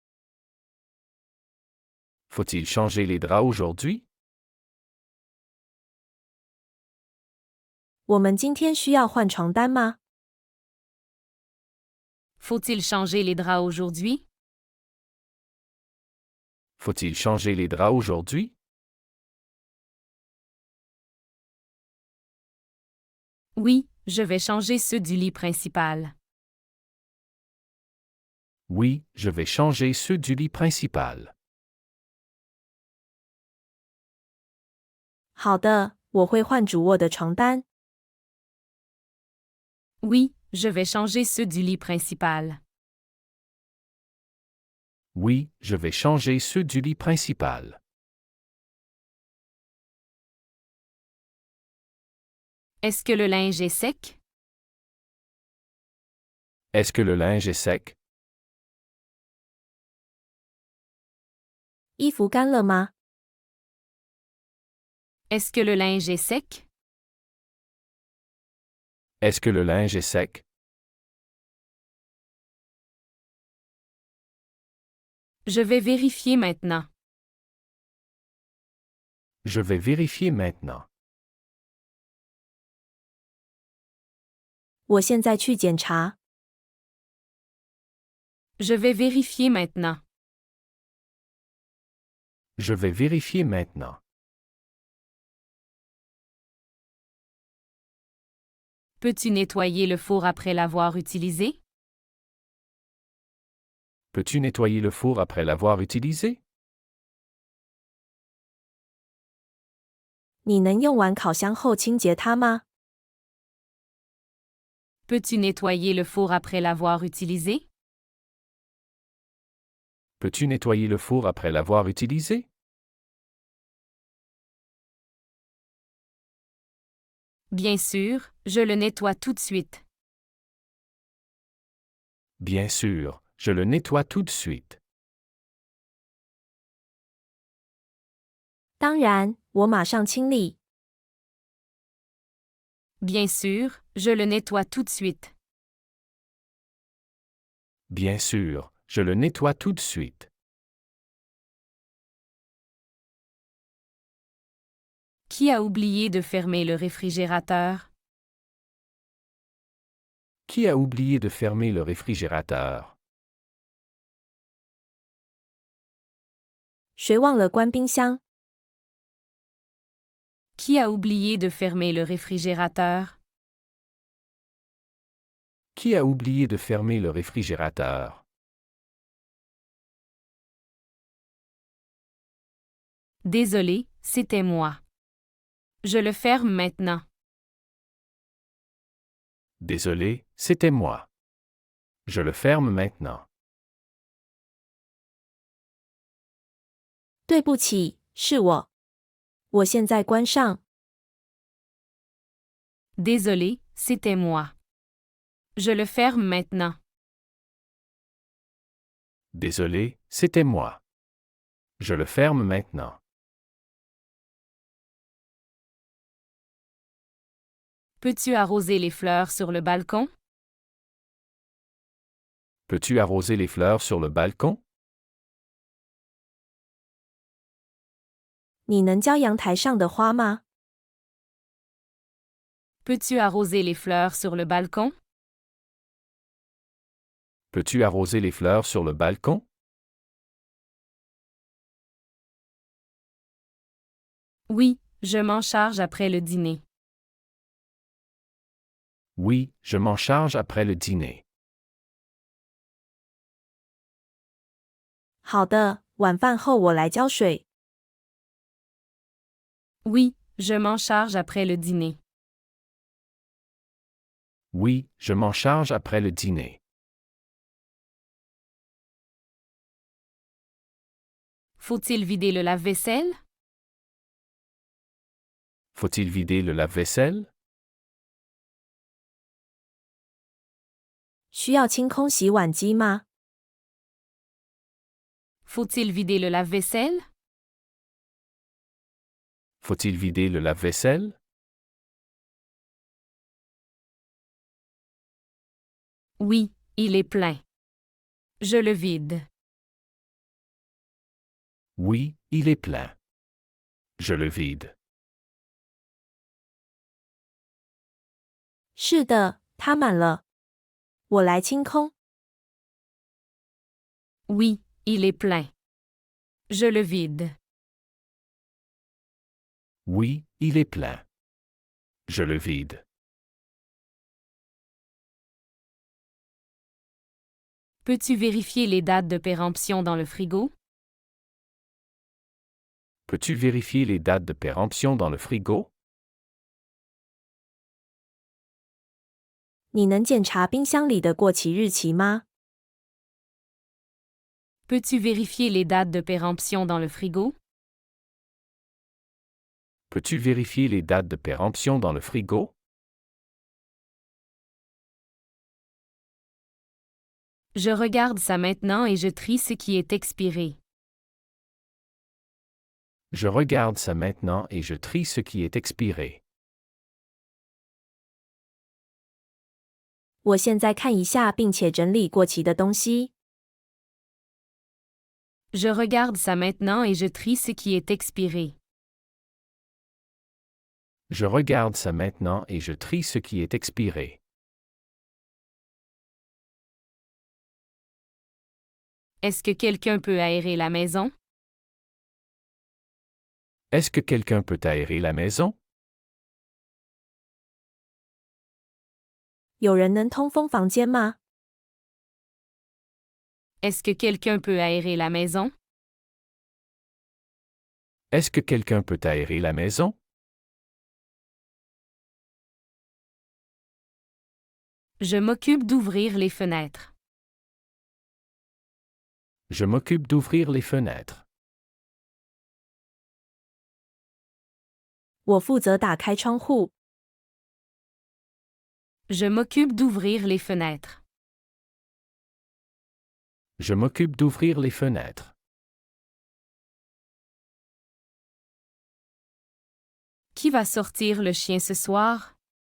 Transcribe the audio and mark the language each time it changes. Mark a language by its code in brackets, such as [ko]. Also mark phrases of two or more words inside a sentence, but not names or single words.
[fr] Faut-il changer les draps aujourd'hui? [zh] 我们今天需要换床单吗？ [fr] Faut-il changer les draps aujourd'hui? Faut-il changer les draps aujourd'hui? Oui, je vais changer ceux du lit principal. Oui, je vais changer ceux du lit principal. [zh] 好的，我会换主卧的床单。 [fr] Oui, je vais changer ceux du lit principal. Oui, je vais changer ceux du lit principal. Est-ce que le linge est sec? Est-ce que le linge est sec? [zh] 衣服干了吗？ [fr] Est-ce que le linge est sec? Est-ce que le linge est sec? Je vais vérifier maintenant. Je vais vérifier maintenant. [zh] 我现在去检查。 [fr] Je vais vérifier maintenant. Je vais vérifier maintenant. Peux-tu nettoyer le four après l'avoir utilisé? Peux-tu nettoyer le four après l'avoir utilisé? [zh] 你能用完烤箱后清洁它吗？ [fr] Peux-tu nettoyer le four après l'avoir utilisé? Peux-tu nettoyer le four après l'avoir utilisé? Bien sûr, je le nettoie tout de suite. Bien sûr, je le nettoie tout de suite. [zh] 当然，我马上清理。 [fr] Bien sûr, je le nettoie tout de suite. Bien sûr, je le nettoie tout de suite. Qui a oublié de fermer le réfrigérateur? Qui a oublié de fermer le réfrigérateur? [zh] 谁忘了关冰箱？ [fr] Qui a oublié de fermer le réfrigérateur? Qui a oublié de fermer le réfrigérateur? Désolé, c'était moi. Je le ferme maintenant. Désolé, c'était moi. Je le ferme maintenant. [zh] 对不起，是我。我现在关上。 [fr] Désolé, c'était moi. Je le ferme maintenant. Désolé, c'était moi. Je le ferme maintenant. Peux-tu arroser les fleurs sur le balcon? Peux-tu arroser les fleurs sur le balcon? [zh] 你能浇阳台上的花吗？ [fr] Peux-tu arroser les fleurs sur le balcon? Peux-tu arroser les fleurs sur le balcon? Oui, je m'en charge après le dîner. Oui, je m'en charge après le dîner. [zh] 好的，晚饭后我来浇水。 [fr] Oui, Je m'en charge après le dîner. Oui, je m'en charge après le dîner. Faut-il vider le lave-vaisselle? Faut-il vider le lave-vaisselle? [zh] 需要清空洗碗机吗？ [fr] Faut-il vider le lave-vaisselle? Faut-il vider le lave-vaisselle? Oui, il est plein. Je le vide. Oui, il est plein. Je le vide. [zh] 是的，它满了。我来清空。 [fr] Oui, il est plein. Je le vide. Oui, il est plein. Je le vide. Peux-tu vérifier les dates de péremption dans le frigo? Peux-tu vérifier les dates de péremption dans le frigo? [zh] 你能检查冰箱里的过期日期吗？ [fr] Peux-tu vérifier les dates de péremption dans le frigo? Peux-tu vérifier les dates de péremption dans le frigo? Je regarde ça maintenant et je trie ce qui est expiré. Je regarde ça maintenant et je trie ce qui est expiré. [zh] 我现在看一下并且整理过期的东西。 [fr] Je regarde ça maintenant et je trie ce qui est expiré. Je regarde ça maintenant et je trie ce qui est expiré. Est-ce que quelqu'un peut aérer la maison? Est-ce que quelqu'un peut aérer la maison? [zh] 有人能通风房间吗？ [fr] Est-ce que quelqu'un peut aérer la maison? Est-ce que quelqu'un peut aérer la maison? Je m'occupe d'ouvrir les fenêtres. Je m'occupe d'ouvrir les fenêtres. [zh] 我负责打开窗户。 [fr] Je m'occupe d'ouvrir les fenêtres. Je m'occupe d'ouvrir les fenêtres. Qui va sortir le chien ce soir?